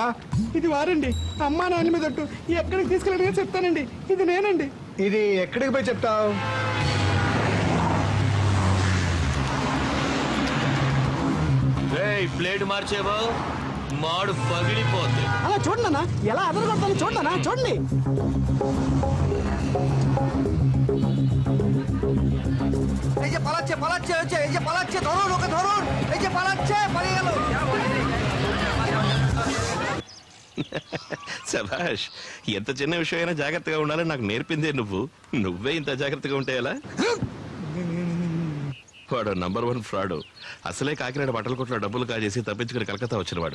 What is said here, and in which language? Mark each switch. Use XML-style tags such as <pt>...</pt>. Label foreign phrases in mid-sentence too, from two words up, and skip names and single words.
<te>ఇది వారండి, అమ్మా నాన్న మీద ఒట్టు. ఎక్కడికి తీసుకెళ్ళడిగా చెప్తానండి. ఇది నేనండి. ఇది ఎక్కడికి పోయి చెప్తావు? బ్లేడ్ మార్చేవో మాడు పగిలిపోద్ది. అలా చూడన్నా ఎలా అదలు కొడతాను చూడన్నా చూడండి.</te> <bn>এই যে পালাচ্ছে পালাচ্ছে হচ্ছে এই যে পালাচ্ছে ধরুন ওকে ধরুন এই যে পালাচ্ছে পালিয়ে গেল</bn> <te>శభాష్, ఎంత చిన్న విషయం అయినా జాగ్రత్తగా ఉండాలని నాకు నేర్పిందే నువ్వు. నువ్వే ఇంత జాగ్రత్తగా ఉంటే ఎలా? వాడు నంబర్ 1 ఫ్రాడ్. అసలే కాకినాడ బట్టల కొట్లో డబ్బులు కాజేసి తప్పించుకుని కలకత్తా వచ్చినవాడు.</te>